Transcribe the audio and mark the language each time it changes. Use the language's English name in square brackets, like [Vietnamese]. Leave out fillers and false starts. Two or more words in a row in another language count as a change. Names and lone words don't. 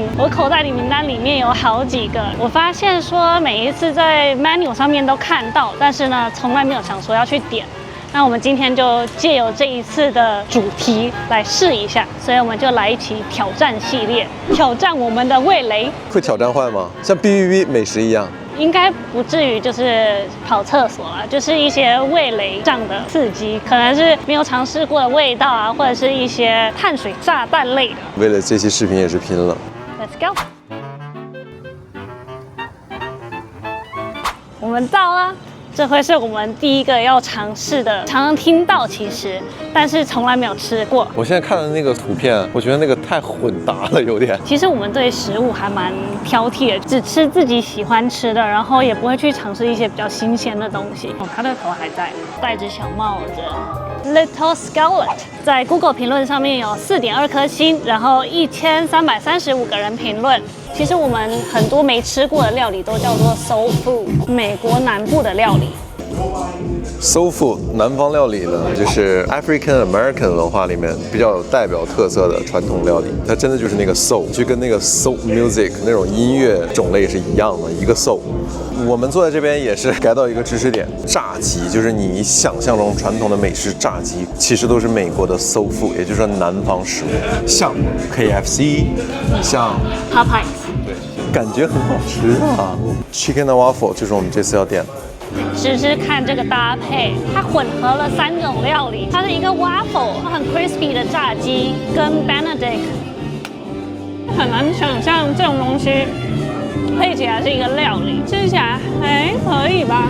[Chinese] 我口袋裡名單裡面有好幾個，我發現說每一次在 menu 上面都看到，但是呢，從來沒有想說要去點。那我們今天就借由這一次的主題來試一下，所以我们就来一起挑戰系列，挑戰我們的味蕾。會挑戰壞嗎？像 B 美食一樣？應該不至於就是跑廁所啦，就是一些味蕾上的刺激，可能是沒有嘗試過的味道啊，或者是一些碳水炸彈類的。為了這期視頻也是拼了。 [English] Let's go。 [Chinese] 我們到了。這會是我們第一個要嘗試的，常常聽到其實，但是從來沒有吃過。我現在看的那個圖片，我覺得那個太混搭了，有點。其實我們對食物還蠻挑剔的，只吃自己喜歡吃的，然後也不會去嘗試一些比較新鮮的東西。哦，他的頭還在，戴着小帽子。Little Scarlet 在 Google 評論上面有4.2顆星，然後1335個人評論。其實我們很多沒吃過的料理都叫做 [English] Soul Food， [Chinese] 美國南部的料理。 [English] Soul Food [Chinese] 南方料理呢，就是 [English] African American [Chinese] 文化裡面比較有代表特色的傳統料理。它真的就是那個 soul， 就跟那個 [English] soul music [Chinese] 那種音樂種類是一樣的，一個 soul。我們坐在這邊也是改到一個知識點，炸雞就是你想象中傳統的美式炸雞，其實都是美國的 [English] soul food， [Chinese] 也就是說南方食物，像 KFC， 像 Popeyes，对，感覺很好吃啊。 [English] Chicken and waffle [Chinese] 就是我們這次要點的。試試看這個搭配，它混合了3種料理，它是一個 waffle， 很 crispy 的炸雞，跟 Benedict， 很難想象這種東西配起來是一個料理，吃起來還可以吧。